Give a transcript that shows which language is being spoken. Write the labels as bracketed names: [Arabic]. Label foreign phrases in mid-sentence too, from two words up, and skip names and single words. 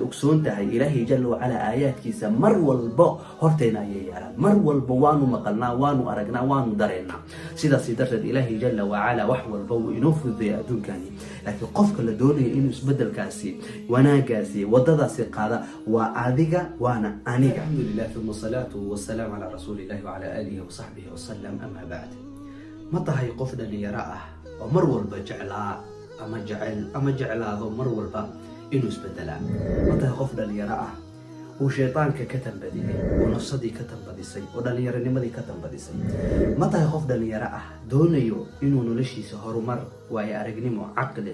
[Somali] ogsoontahay ilaahay [Arabic] جل وعلا [Somali] aayaadkiisa mar walba horteena ayay yaalaan mar walba waanu maqalnaa waanu aragnaa waanu dareennaa sidaas darteed ilaahay [Arabic] جل وعلا [Somali] wax walba uu inoo fududeeyo adduunkani laakiin qofka la doonayo inuu isbedelkaasi wanaagaasi wadadaasi qaada waa adiga waana aniga [Arabic] الحمد لله ثم الصلاة والسلام على رسول الله وعلى آله وصحبه وسلم أما بعد [Somali] ma tahay qof dhalinyaro ah oo mar walba jeclaa ama jeclaado mar walba inuu isbedelaa ma tahay qof dhalinyaro ah uu shaytaanka ka tambadiyay oo nafsadii ka tambadisay oo dhalinyaronimadii ka tambadisay ma tahay qof dhalinyaro ah doonayo inuu noloshiisa horumar waayo aragnimo caqli